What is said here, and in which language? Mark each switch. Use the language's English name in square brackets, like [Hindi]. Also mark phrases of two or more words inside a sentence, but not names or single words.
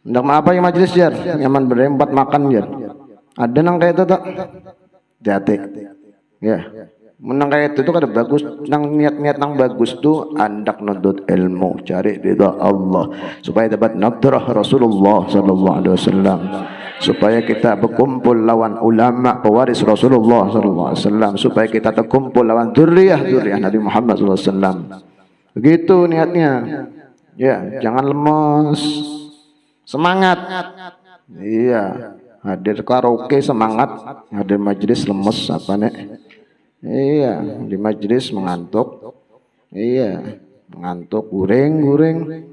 [Banjar] Ndak apa ya majelis jar, nyaman berempat makan jar. Ada nang kayak itu tak? Jate. Ya. Menang kayak itu tuh kada bagus, nang niat-niat nang bagus tuh andak nuntut ilmu, cari ridha Allah supaya dapat nadrah Rasulullah [Arabic] صلى الله عليه وسلم. [Banjar] Supaya kita berkumpul lawan ulama pewaris Rasulullah [Arabic] صلى الله عليه وسلم, [Banjar] supaya kita terkumpul lawan dzurriyyah Nabi Muhammad [Arabic] صلى الله عليه وسلم. [Banjar] Begitu niatnya. Ya, jangan lemes. Semangat. Iya, hadir karaoke semangat, hadir majelis lemes apa nek? Iya, di majelis mengantuk. Iya, mengantuk, guring.